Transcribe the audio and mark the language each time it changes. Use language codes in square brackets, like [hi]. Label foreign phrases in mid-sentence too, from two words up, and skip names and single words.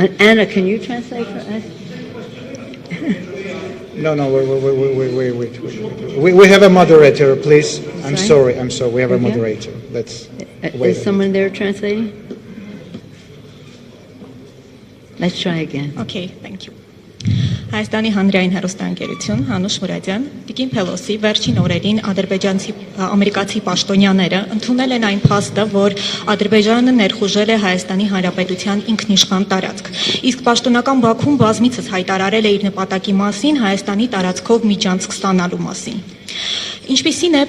[en] Anna, can you translate for us? No, wait. We have a moderator, please. I'm sorry. We have a Okay. moderator. Let's wait. Is someone there translating? Let's try again. Okay, thank you. [hy] Հայաստանի հանրային հեռուստաընկերություն Անուշ Մուրադյան, Տիկին Փելոսի, վերջին օրերին ամերիկացի պաշտոնյաները ընդունել են այն փաստը, որ Ադրբեջանը ներխուժել է Հայաստանի Հանրապետության ինքնիշխան տարածք։ Իսկ պաշտոնական Բաքուն բազմիցս հայտարարել է իր նպատակի մասին Հայաստանի տարածքով միջանցք ստանալու մասին։ Ինչպիսին է